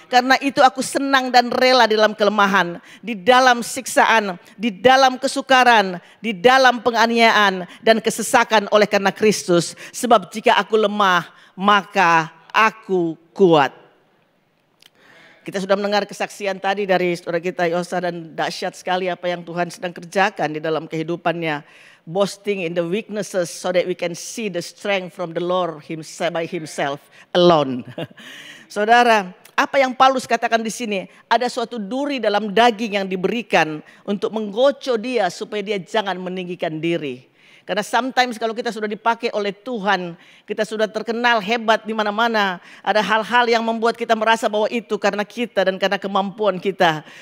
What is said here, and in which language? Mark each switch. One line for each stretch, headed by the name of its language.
Indonesian: Karena itu aku senang dan rela di dalam kelemahan, di dalam siksaan, di dalam kesukaran, di dalam penganiayaan dan kesesakan oleh karena Kristus. Sebab jika aku lemah, maka aku kuat. Kita sudah mendengar kesaksian tadi dari saudara kita Yosa, dan dahsyat sekali apa yang Tuhan sedang kerjakan di dalam kehidupannya.
English: Boasting in the weaknesses so that we can see the strength from the Lord himself, by himself alone.
Indonesian: Saudara, apa yang Paulus katakan di sini? Ada suatu duri dalam daging yang diberikan untuk menggocok dia supaya dia jangan meninggikan diri. Karena sometimes kalau kita sudah dipakai oleh Tuhan, kita sudah terkenal hebat di mana-mana, ada hal-hal yang membuat kita merasa bahwa itu karena kita dan karena kemampuan kita.